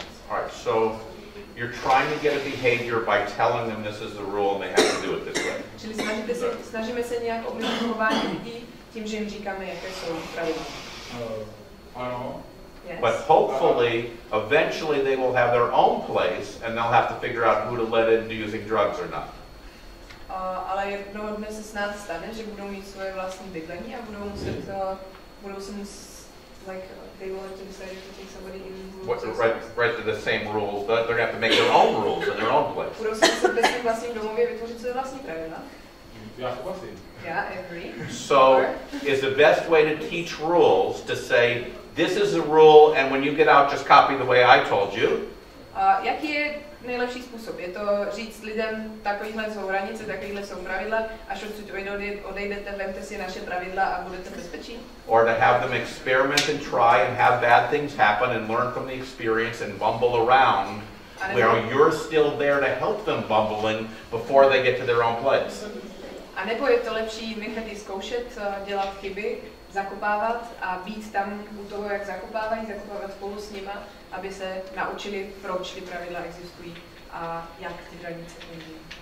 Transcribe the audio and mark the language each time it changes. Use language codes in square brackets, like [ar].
[en] Alright, so you're trying to get a behavior by telling them this is the rule and they have to do it this way. [cs] Čili snažíme se nějak ovlivnit chování lidí tím, že jim říkáme, jaké jsou pravidla. Ano. [en] Yes. But hopefully, eventually they will have their own place and they'll have to figure out who to let into using drugs or not. [cs] Ale jednoho dne se snad stane, že budou mít svoje vlastní bydlení a budou se muset, [en] like, they will have to decide to take somebody in. Right to the same rules. They're going to have to make their own rules in their own place. [cs] Budou se muset ve svém vlastním domově vytvořit své vlastní pravidla. Já souhlasím. [en] Yeah, I agree. So, is the best way to teach rules to say, this is a rule, and when you get out, just copy the way I told you? [cs] Jaký je nejlepší způsob? Je to říct lidem, takovýhle jsou hranice, takovýhle jsou pravidla, až odsud odejdete, vemte si naše pravidla a budete v bezpečí? [en] Or to have them experiment and try and have bad things happen and learn from the experience and bumble around, where you're still there to help them bumble in before they get to their own place. [cs] A nebo je to lepší nechat je zkoušet, dělat chyby, zakopávat a být tam u toho, jak zakopávat spolu s nima, aby se naučili, proč ty pravidla existují a jak ty hranice fungují.